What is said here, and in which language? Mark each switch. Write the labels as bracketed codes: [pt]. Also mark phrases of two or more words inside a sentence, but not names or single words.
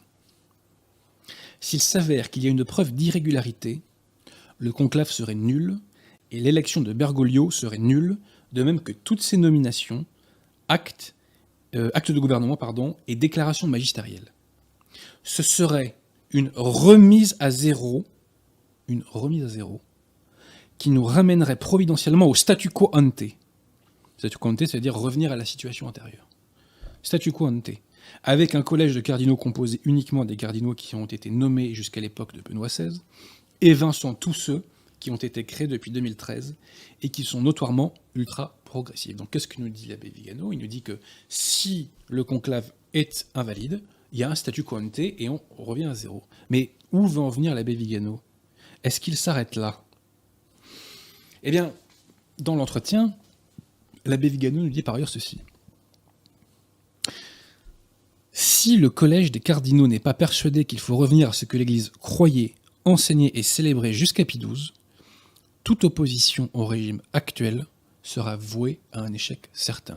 [fr] S'il s'avère qu'il y a une preuve d'irrégularité, le conclave serait nul, et l'élection de Bergoglio serait nulle, de même que toutes ces nominations, actes de gouvernement, et déclarations magistérielles. Ce serait une remise à zéro, qui nous ramènerait providentiellement au [la] statu quo ante. Statu quo ante, [fr] c'est-à-dire revenir à la situation antérieure. [la] Statu quo ante, [fr] avec un collège de cardinaux composé uniquement des cardinaux qui ont été nommés jusqu'à l'époque de Benoît XVI, évinçant tous ceux qui ont été créés depuis 2013 et qui sont notoirement ultra-progressifs. Donc qu'est-ce que nous dit l'abbé Vigano? Il nous dit que si le conclave est invalide, il y a un [la] statu quo ante [fr] et on revient à zéro. Mais où veut en venir l'abbé Vigano? Est-ce qu'il s'arrête là? Eh bien, dans l'entretien, l'abbé Vigano nous dit par ailleurs ceci. Si le collège des cardinaux n'est pas persuadé qu'il faut revenir à ce que l'Église croyait, enseignait et célébrait jusqu'à Pie XII, toute opposition au régime actuel sera vouée à un échec certain.